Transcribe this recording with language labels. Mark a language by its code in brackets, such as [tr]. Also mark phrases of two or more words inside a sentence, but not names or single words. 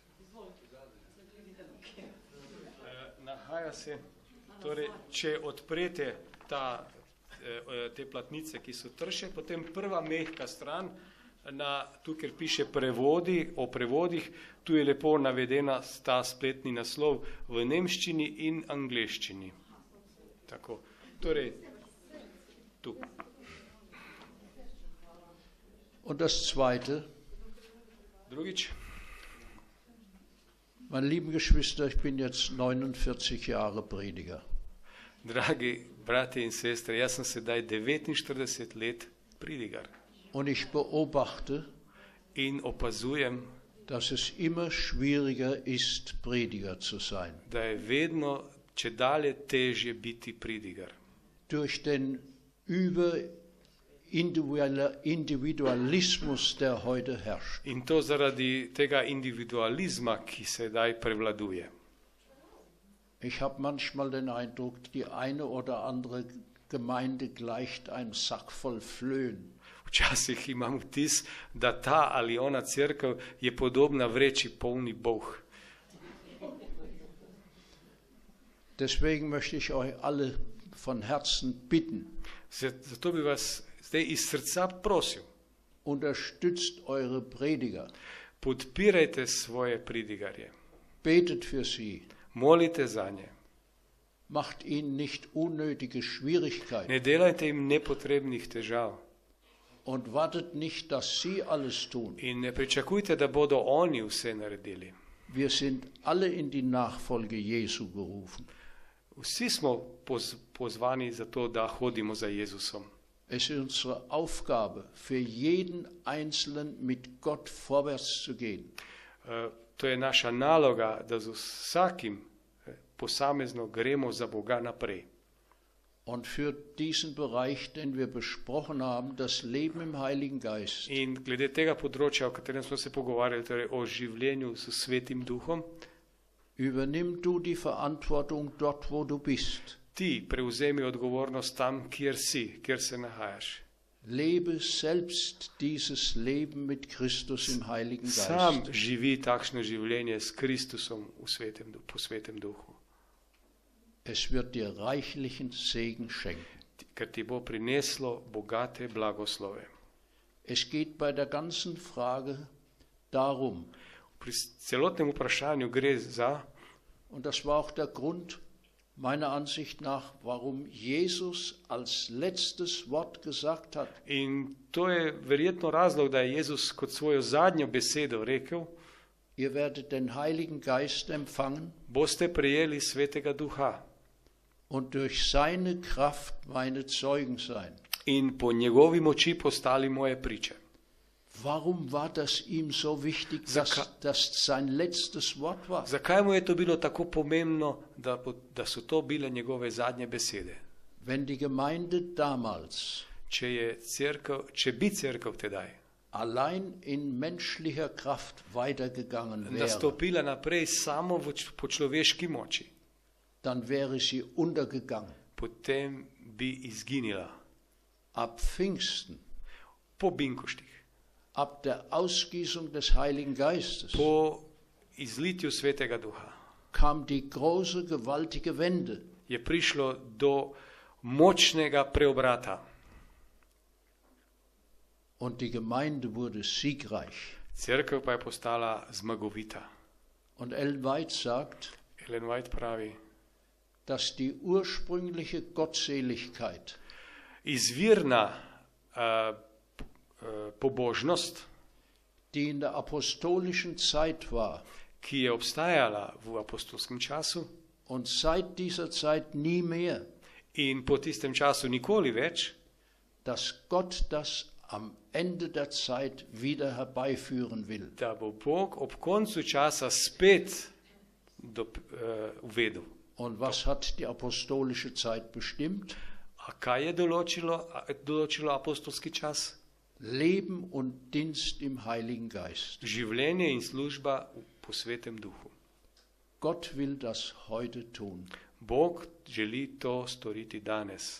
[sl] Nahaja se, torej, če odprete te platnice, ki so trše, potem prva mehka stran, tu, kjer piše prevodi, o prevodih, tu je lepo navedena ta spletni naslov v nemščini in angleščini. Tako, torej, tu. [de] Und das Zweite, [sl] Drugič, [de] meine lieben Geschwister, ich bin jetzt 49 Jahre Prediger. [sl] dragi brati in sestre, jaz sem sedaj 49 let pridigar [de] Und ich beobachte, [sl] in opazujem, [de] dass es immer schwieriger ist, Prediger zu sein. [sl] da je vedno čedalje težje biti pridigar. [de] Durch den Individualismus, der heute herrscht. [sl] In to zaradi tega individualizma, ki sedaj prevladuje. [de] Ich habe manchmal den Eindruck, die eine oder andere Gemeinde gleicht einem Sack voll Flöhen. [sl] Včasih imam vtis, da ta ali ona cerkev je podobna vreči polni boh. [de] Deswegen möchte ich euch alle von Herzen bitten, [sl] Zato bi vas zdaj iz srca prosil, [de] unterstützt eure Prediger, [sl] podpirajte svoje pridigarje, [de] betet für sie, [sl] molite za nje, [de] macht ihnen nicht unnötige Schwierigkeiten [sl] ne delajte jim nepotrebnih težav [de] und wartet nicht, dass sie alles tun. [sl] in ne pričakujte, da bodo oni vse naredili. [de] Wir sind alle in die Nachfolge Jesu gerufen. [sl] Vsi smo pozvani za to, da hodimo za Jezusom. [de] Es ist unsere Aufgabe, für jeden Einzelnen mit Gott vorwärts zu gehen. [sl] To je naša naloga, da z vsakim posamezno gremo za Boga naprej. [de] Und für diesen Bereich, den wir besprochen haben, das Leben im Heiligen Geist, [sl] In glede tega področja, o katerem smo se pogovarjali, torej o življenju s Svetim Duhom, [de] übernimm du die Verantwortung dort, wo du bist. [sl] ti prevzemi odgovornost tam, kjer si, kjer se nahajaš. [de] Lebe selbst dieses Leben mit Christus im Heiligen [sl] Sam [de] Geist. [sl] živi takšno življenje s Kristusom po Svetem Duhu, [de] Es wird dir reichlichen Segen schenken. [sl] ker ti bo prineslo bogate blagoslove. [de] Es geht bei der ganzen Frage darum, [sl] Pri celotnem vprašanju gre za, [de] und das war auch der Grund meiner Ansicht nach, warum Jesus als letztes Wort gesagt hat, [sl] in to je verjetno razlog, da je Jezus kot svojo zadnjo besedo rekel, [de] ihr werdet den Heiligen Geist empfangen [sl] boste prejeli Svetega Duha [de] und durch seine Kraft meine Zeugen sein. [sl] in po njegovi moči postali moje priče. [de] Warum war das ihm so wichtig, dass das sein letztes Wort war? [sl] Zakaj mu je to bilo tako pomembno, da so to bile njegove zadnje besede? [de] Wenn die Gemeinde damals [sl] Če bi cerkev tedaj [de] allein in menschlicher Kraft weitergegangen wäre, [sl] nastopila naprej samo po človeški moči, [de] dann wäre sie untergegangen. [sl] potem bi izginila [de] Ab Pfingsten, [sl] po binkoštih, [de] ab der Ausgießung des Heiligen Geistes, [sl] po izlitju Svetega Duha [de] kam die große, gewaltige Wende. [sl] je prišlo do močnega preobrata [de] Und die Gemeinde wurde siegreich. [sl] Cerkev pa je postala zmagovita. [de] Und Ellen White sagt, [sl] Ellen White pravi, [de] dass die ursprüngliche Gottseligkeit, [sl] izvirna pobožnost, [de] die in der apostolischen Zeit war [sl] ki je obstajala v apostolskem času [de] und seit dieser Zeit nie mehr, [sl] in po tistem času nikoli več, [de] dass Gott das am Ende der Zeit wieder herbeiführen will. [sl] da bo Bog ob koncu časa spet uvedel. [de] Und was hat die apostolische Zeit bestimmt? [sl] A kaj je določilo apostolski čas? [de] Leben und Dienst im Heiligen Geist. [sl] Življenje in služba po Svetem Duhu. [de] Gott will das heute tun. [sl] Bog želi to storiti danes.